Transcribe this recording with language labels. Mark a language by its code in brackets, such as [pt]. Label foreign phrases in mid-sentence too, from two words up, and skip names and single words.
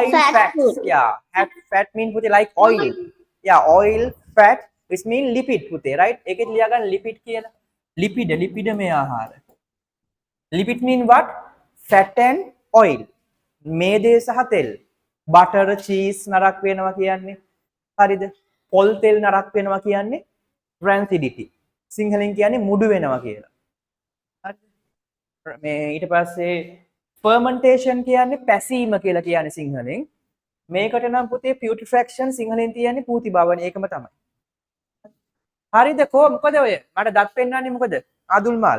[en] fat yeah fat mean [si] puthe [en] like oil yeah oil fat which mean lipid [si] puthe right එකෙත් ලියා ගන්න lipid කියලා lipid මේ ආහාර lipid [en] mean what fat and oil [si] මේදය සහ තෙල් [en] butter cheese [si] නරක් වෙනවා කියන්නේ හරිද පොල් තෙල් නරක් වෙනවා කියන්නේ rancidity සිංහලෙන් කියන්නේ මුඩු වෙනවා කියලා. හරිද? මේ ඊට පස්සේ fermentation කියන්නේ පැසීම කියලා කියන්නේ සිංහලෙන්. මේකට නම් පුතේ putrefaction සිංහලෙන් කියන්නේ පූති බවනේ ඒකම තමයි. හරිද කො මොකද ඔය? මට දත් පෙන්නන්නේ මොකද? අදුල් මාල්.